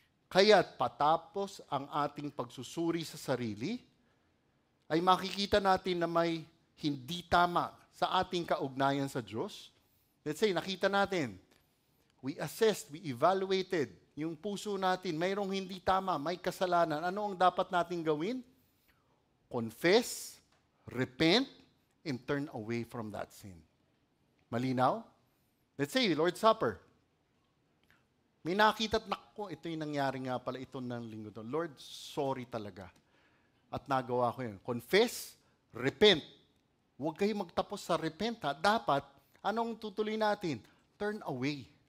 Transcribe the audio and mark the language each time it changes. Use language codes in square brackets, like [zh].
[tl] Kaya't patapos ang ating pagsusuri sa sarili, ay makikita natin na may hindi tama sa ating kaugnayan sa Diyos. [en] Let's say, [tl] nakita natin, [en] we assessed, we evaluated [tl] yung puso natin, mayroong hindi tama, may kasalanan. Ano ang dapat natin gawin? [en] Confess, repent, and turn away from that sin. [tl] Malinaw? [en] Let's say, Lord's Supper. [tl] May nakita at naku, ito yung nangyari nga pala ito ng linggo to. Lord, sorry talaga. At nagawa ko yun. [en] Confess, repent. [tl] Huwag kayo magtapos sa repent ha. Dapat, anong tutuloy natin? Turn away.